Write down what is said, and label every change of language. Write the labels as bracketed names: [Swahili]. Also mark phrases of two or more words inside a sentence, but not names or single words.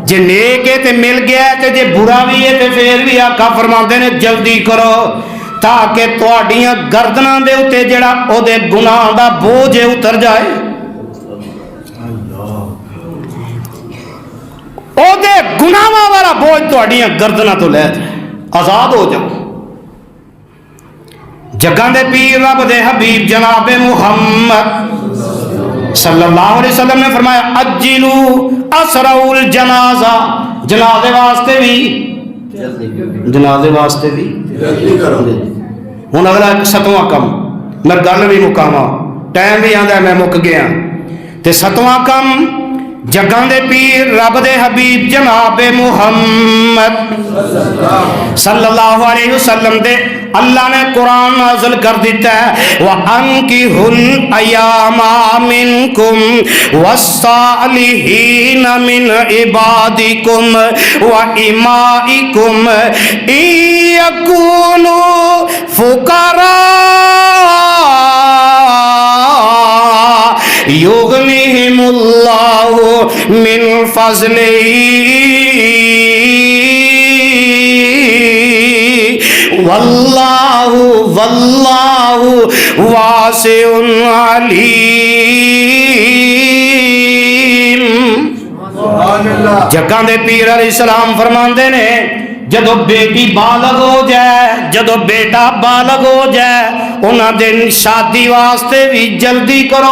[Punjabi] جے نیک ہے تو مل گیا تے جے برا بھی ہے تو فیر بھی آقا فرماتے نے جلدی کرو تاکہ تہاڈیاں گردناں دے اتے جیہڑا اوہدے گناہ دا بوجھ ہے اتر جائے، اوہدے گناہاں والا بوجھ تہاڈیاں گردناں توں لے جائے، آزاد ہو جاؤ. جگاں دے پیر رب دے حبیب جنابِ محمد [Arabic] صلى الله عليه وسلم [Punjabi] نے فرمایا [Arabic] عجلوا أسراع الجنازة, [Punjabi] جنازے واسطے بھی جنازے واسطے بھی ہن اگلا 7واں کم میں گل بھی مکاواں، ٹائم بھی آندا میں مک گیا. تے 7واں کم جگاں دے پیر رب دے حبیب جنابِ محمد [Arabic] صلى الله عليه وسلم [Punjabi] دے اللہ نے قرآن نازل کر دتا ہے [Arabic] وأنكحوا الأيامى منكم والصالحين من عبادكم وإمائكم إن يكونوا فقراء يغنهم الله من فضله والله والله واسع عليم. [Punjabi] جگاں دے پیر علیہ السلام فرماندے نے جدوں بیٹی بالغ ہو جائے، جدوں بیٹا بالغ ہو جائے انہاں دے شادی واسطے بھی جلدی کرو.